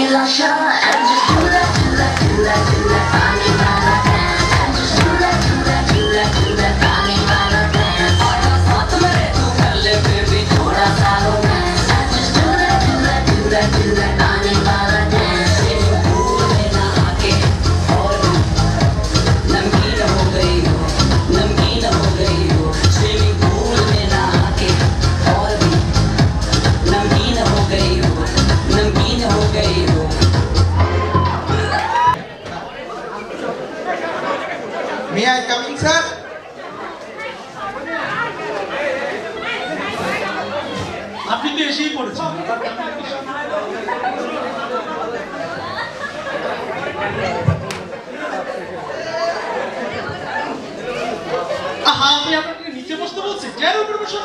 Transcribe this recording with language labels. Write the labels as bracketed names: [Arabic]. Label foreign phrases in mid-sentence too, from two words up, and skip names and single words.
[English] Russia and just do that, do that, do that, do that, funny banana dance. And just do that, do that, do that, do that, funny banana dance. [Hindi] साथ मेरे तू कर ले baby थोड़ा सा romance. [English] And just do that, do that, do that, do that, funny banana dance. Swimming pool [Hindi] में नहा के और नमकीन हो गई हो, नमकीन हो गई हो. [English] Swimming pool [Hindi] में नहा के और नमकीन हो गई हो, नमकीन हो गई हो. [English] May I come in, sir? [Bangla] আপনি তো এসেই পড়েছেন। আহা, আমি আপনাকে নিচে বসতে বলছি, চেয়ার উপরে বসুন।